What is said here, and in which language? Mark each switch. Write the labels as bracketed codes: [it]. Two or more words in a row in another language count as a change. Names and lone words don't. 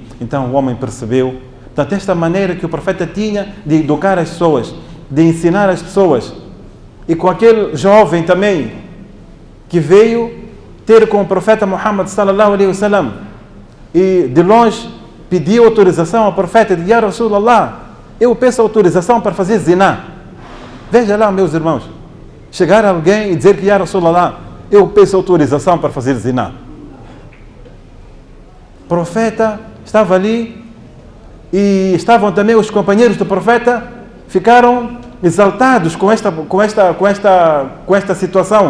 [pt] Então o homem percebeu. Portanto, esta maneira que o profeta tinha de educar as pessoas, de ensinar as pessoas, e com aquele jovem também que veio ter com o profeta Muhammad [ar] صلى الله عليه وسلم [pt] e de longe pediu autorização ao profeta, de [ar] يا رسول الله, [pt] eu peço autorização para fazer zina. Veja lá, meus irmãos, chegar alguém e dizer que [ar] يا رسول الله, [pt] eu peço autorização para fazer zina. O profeta estava ali e estavam também os companheiros do profeta, ficaram exaltados com esta situação.